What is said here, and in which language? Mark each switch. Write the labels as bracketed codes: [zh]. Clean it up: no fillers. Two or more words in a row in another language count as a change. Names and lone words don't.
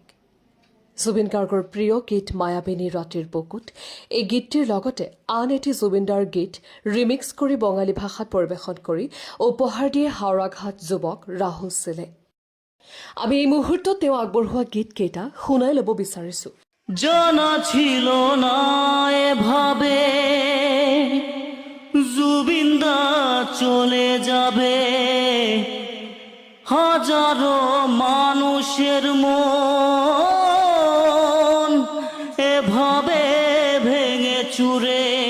[as] জুবিন গাৰ্গৰ প্ৰিয় গীত মায়াবিনী ৰাতিৰ বুকুত এই গীতটিৰ লগতে আন এটি জুবিনদাৰ গীত ৰিমিক্স কৰি বঙালী ভাষাত পৰিৱেশন কৰি উপহাৰ দিয়ে হাওৰাঘাট যুৱক ৰাহুল চিলে। আমি এই মুহূৰ্তত তেওঁ আগবঢ়োৱা গীতকেইটা শুনাই ল'ব বিচাৰিছো। [bn] জানা ছিল না এভাবে জুবিনদা চলে যাবে, হাজারো মানুষের মন এভাবে ভেঙে চুরে।